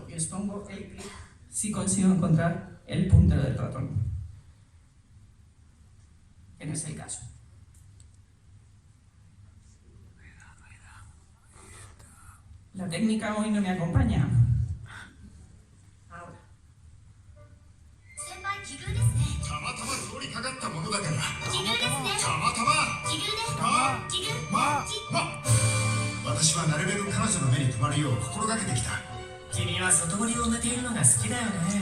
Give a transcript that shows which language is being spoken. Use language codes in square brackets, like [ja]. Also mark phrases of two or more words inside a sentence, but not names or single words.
[es] Y os pongo el clip si consigo encontrar el puntero del ratón, que no es el caso. La técnica hoy no me acompaña. Ahora. [ja] たまたま通りかかったものだから奇遇ですねたまたま奇遇です奇遇私はなるべく彼女の目に留まるよう心がけてきた君は外堀を埋めているのが好きだよね。